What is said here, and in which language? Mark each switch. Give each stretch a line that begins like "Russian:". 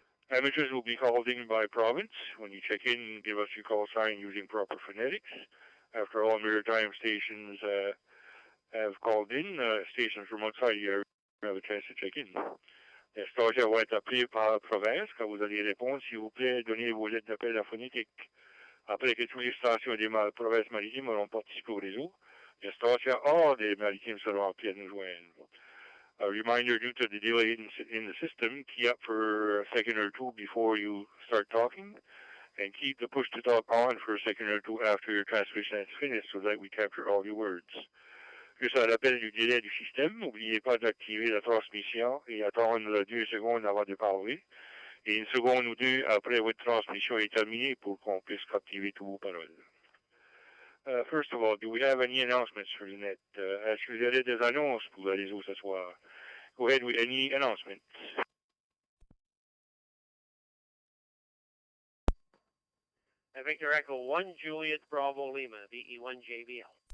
English: Amateurs will be called in by province. When you check in, give us your call sign using proper phonetics. After all maritime stations have called in, stations from outside the area have a chance to check in.
French: Les stations vont être appelées par province. Quand vous allez répondre, s'il vous plaît, donnez vos lettres d'appel à phonétique. Après que toutes les stations des provinces maritimes auront participé au réseau, les stations hors des maritimes seront appelées à nous joindre.
English: A reminder, due to the delay in the system, key up for a second or two before you start talking, and keep the push to talk on for a second or two after your transmission is finished so that we capture all your words.
French: Juste un rappel du délai du système, n'oubliez pas d'activer la transmission et attendre 2 secondes avant de parler, et 1 seconde ou 2 après votre transmission est terminée pour qu'on puisse captiver toutes vos paroles.
English: First of all, do we have any announcements for the net?
French: Est-ce que vous avez des annonces pour le réseau ce soir?
English: Go ahead with any announcements. Victor Echo 1, Juliet Bravo Lima, VE1 JBL.